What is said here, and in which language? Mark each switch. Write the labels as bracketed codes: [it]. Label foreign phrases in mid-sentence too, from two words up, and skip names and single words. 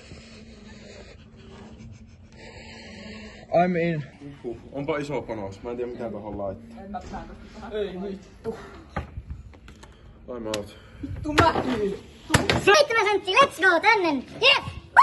[en] I'm in. [fi] Onpa iso panos. Mä en tiedä mitä tohon laittaa. Ei vittu. [en] I'm out. [fi] 7 senttiä, [en] let's go [fi] tänne! Yes!